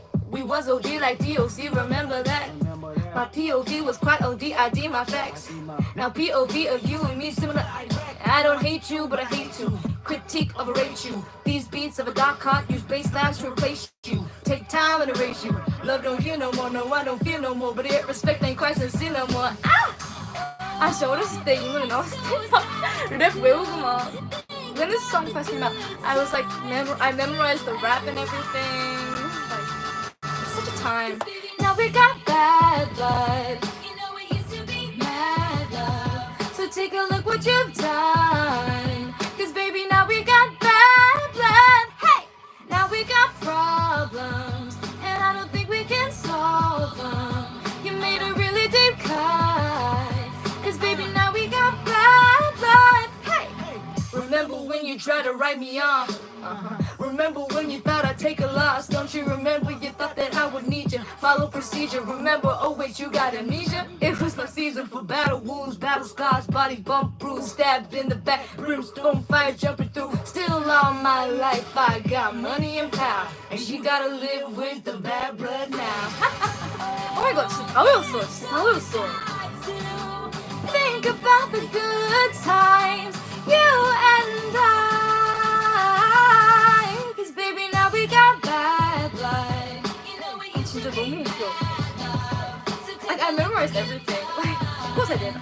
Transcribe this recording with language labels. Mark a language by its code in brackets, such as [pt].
[en] We was OD like DOC, remember that? My POV was quite OD, I D my facts. Now POV of you and me similar. I don't hate you, but I hate to critique, overrate you. These beats of a dark heart use bass lines to replace you. Take time and erase you. Love don't heal no more, no I don't feel no more. But yet respect ain't quite sincere no more. [ko] 아, 진짜 어렸을 때 이 노래 나왔을 때 막 랩 외우고 막. [en] When this song first came out, I was like, I memorized the rap and everything. Like, such a time. Now we got bad blood. You know it used to be Mad love. So take a look what you've done. Cause baby, now we got bad blood. Hey! Now we got problems. And I don't think we can solve them. You made a really deep cut. Cause baby, now we got bad blood. Hey! Remember when you tried to write me off? Remember when you thought I'd take a loss? Don't you remember you thought that I would need you? Follow procedure, remember, oh wait, you got amnesia? It was my season for battle wounds, battle scars, body bump, bruised, stabbed in the back, brimstone fire jumping through. Still all my life I got money and power, and she gotta live with the bad blood now. Oh my god, [ko] 진짜 다 외웠어, 진짜 다 외웠어. [en] Think about the good times, you and I. Cause baby, now we got bad blood. [ko] 진짜 너무 웃겨. [en] Like, I memorized everything. Like, of course I did.